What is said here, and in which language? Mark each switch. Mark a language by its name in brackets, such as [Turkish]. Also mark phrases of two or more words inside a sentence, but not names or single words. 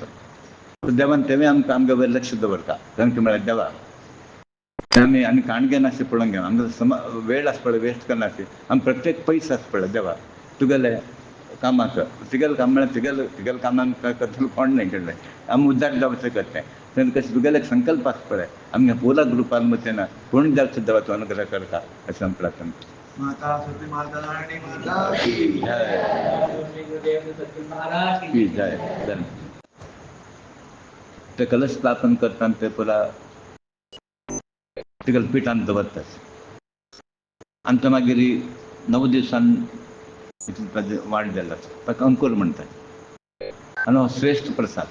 [Konkani] सो देवान तेवूय आमकां आमगे वयर लक्ष दवरता. कारण की म्हळ्यार देवा आमी आनी काण घेना अशें पळोवंक घेना आमकां वेळ आसा पळय वेस्ट करना अशें आमी प्रत्येक पयस आसा पळय देवा तुगेले कामाक तुगेलें काम म्हळ्यार तुगेलें कामान करतलो कोण नाही कळ्ळें आमी उद्दार जावचें करतें. तेन्ना कशें तुगेले संकल्प आसा पळय आमगे पोला ग्रुपान मतेन कोण जावचें देवा तूं अनुग्रह करता अशें आमी प्रार्थना करता. [Hindi] माता सती माता रानी माता की जय जय [Konkani] ते कलश स्थापन करतना ते पुरा तिगेले पिठान दवरतात आनी ते मागीर 9 दिवसान ताजे वाड जाल्लो आसा ताका अंकूर म्हणटात आनी हो श्रेश्ठ प्रसाद.